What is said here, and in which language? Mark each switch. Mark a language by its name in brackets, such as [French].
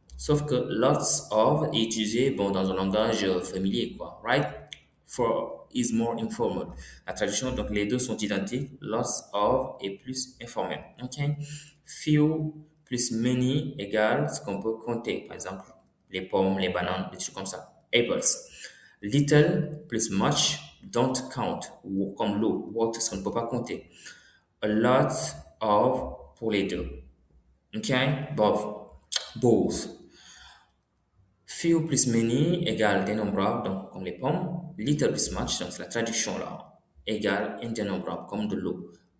[French] Sauf que lots of est utilisé, bon, dans un langage familier, quoi. Right? [English] For is more informal. [French] La traduction, donc, les deux sont identiques. Lots of est plus informel. OK? Few plus many égale ce qu'on peut compter. Par exemple, les pommes, les bananes, des trucs comme ça. [English] Apples. Little plus much, don't count. [French] Comme l'eau, water, ce qu'on ne peut pas compter. A lot of pour les deux. OK? Both. Few plus many égale dénombrable, donc comme les pommes. Little plus much, donc c'est la traduction là, égale indénombrable, comme de l'eau.